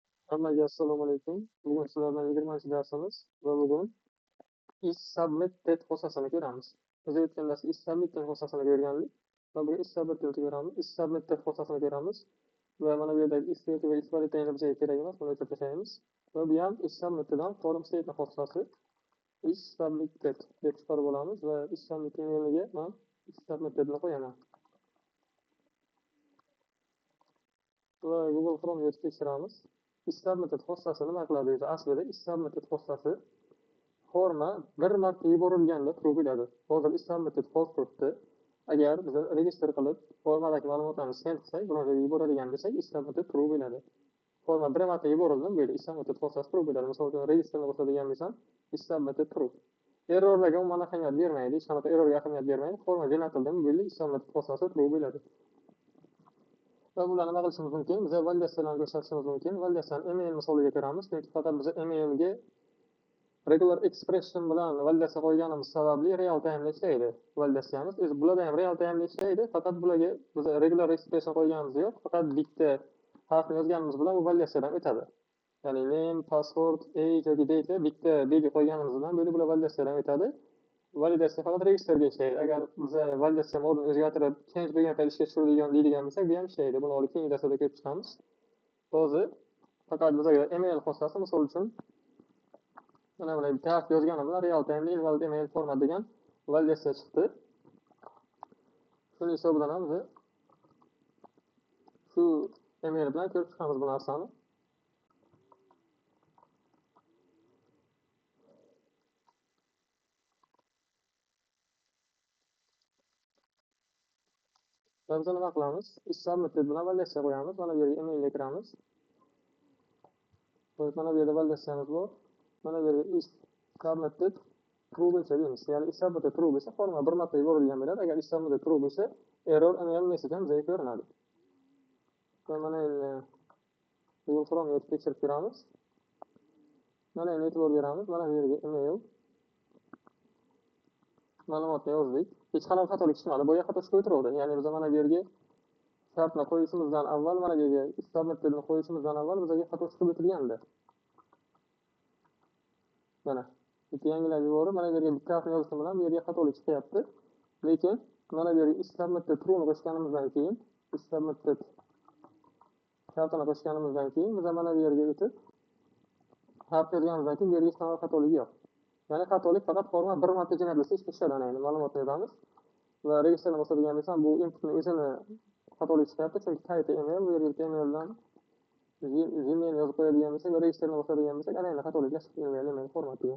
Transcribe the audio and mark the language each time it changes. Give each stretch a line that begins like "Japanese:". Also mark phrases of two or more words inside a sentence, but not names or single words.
Uzbek: Hammaga assalomu alaykum. Bugun sizlardan 20 darsimiz va bugun
English: is submitted
Uzbek: xossasini ko'ramiz. Biz o'tgan darsda
English: is submitted
Uzbek: xossasini ko'rgandik va bugun
English: is submitted
Uzbek: ko'ramiz.
English: Is submitted
Uzbek: xossasini ko'ramiz va mana bu yerdagi
English: is state
Uzbek: va
English: is validate
Uzbek: bizga kerak emas, buni o'chirib tashlaymiz. Va bu ham
English: is submitteddan form state
Uzbek: xossasi
English: is submitted
Uzbek: deb chiqarib olamiz va is submitted o'rniga men
English: is submittedni
Uzbek: qo'yaman. Va Google Chrome yozib tekshiramiz.
English: Is submitted
Uzbek: xossasi nima qiladi desa, aslida
English: is submitted
Uzbek: xossasi forma bir marta yuborilganda true bo'ladi. Hozir
English: is submitted
Uzbek: false turibdi. Agar biz register qilib formadagi ma'lumotlarni send qilsak, birovga yuboradigan desak,
English: is submitted
Uzbek: true bo'ladi. Forma bir marta yuborildi, bo'ldi
English: is submitted
Uzbek: xossasi true bo'ladi. Misol uchun registerni bosadigan bo'lsam,
English: is submitted true.
Uzbek: Errorlarga umuman ahamiyat bermaydi, hech qanaqa errorga ahamiyat bermaydi. Forma jo'natildimi, bo'ldi
English: is submitted
Uzbek: xossasi true bo'ladi. Va bularni nima qilishimiz mumkin? Biz validatsiyalarni ko'rsatishimiz mumkin. Validatsiyani email misoliga ko'ramiz. Chunki faqat biz emailga
English: regular expression
Uzbek: bilan validatsiya qo'yganimiz sababli
English: real time
Uzbek: ishlaydi validatsiyamiz. Bularda ham
English: real time
Uzbek: ishlaydi, faqat bularga biz
English: regular expression
Uzbek: qo'yganimiz yo'q, faqat bitta harfni yozganimiz bilan bu validatsiyadan o'tadi. Ya'ni
English: name, password, age
Uzbek: yoki date bitta belgi qo'yganimiz bilan bo'lib bular validatsiyadan o'tadi. Validatsiya faqat registerga ishlaydi. Agar biz validatsiya modini o'zgartirib, change bo'lgan payt ishga tushiradigan deydigan bo'lsak, bu ham ishlaydi. Buni olib keyingi darsda ko'rib chiqamiz. Hozir faqat bizga email xossasi, misol uchun mana bunday bitta harf yozganim bilan
English: real time invalid email format
Uzbek: degan validatsiya chiqdi. Shuning hisobidan ham biz shu email bilan ko'rib chiqamiz bu narsani. Biz nima qilamiz?
English: Is submitted
Uzbek: bilan validatsiya qo'yamiz. Mana bu yerga emailga kiramiz. Mana bu yerda validatsiyamiz bor. Mana bu yerga
English: is submitted true
Uzbek: bo'lsa deymiz. Ya'ni
English: is submitted true
Uzbek: bo'lsa forma bir marta yuborilgan bo'ladi. Agar
English: is submitted true
Uzbek: bo'lsa
English: error email message
Uzbek: ham bizga ko'rinadi. Mana endi Google Chrome yozib tekshirib ko'ramiz. Mana endi e'tibor beramiz. Mana bu yerga email ma'lumotni yozdik. Hech qanaqa xatolik chiqmadi. Boya xato chiqib o'tirdi. Ya'ni biz mana bu yerga shartni qo'yishimizdan avval, mana bu yerga
English: is submittedni
Uzbek: qo'yishimizdan avval bizga xato chiqib o'tilgandi. Mana bitta yangilab yuborib, mana bu yerga bitta harfni yozishim bilan bu yerga xatolik chiqyapti. Lekin mana bu yerga
English: is submitted true
Uzbek: ni qo'shganimizdan keyin,
English: is submitted
Uzbek: shartini qo'shganimizdan keyin biz mana bu yerga o'tib harf yozganimizdan keyin bu yerga hech qanaqa xatolik yo'q. Ya'ni xatolik faqat forma bir marta jo'natilsa ishga tushadi. Ya'ni ma'lumotni yozamiz va registrni bosadigan bo'lsam, bu inputni o'zini xatolik chiqyapti, chunki
English: type email,
Uzbek: bu yerga emaildan Gmail yozib qo'yadigan bo'lsak va registrni bosadigan bo'lsak, ana endi xatoliklar email formatiga.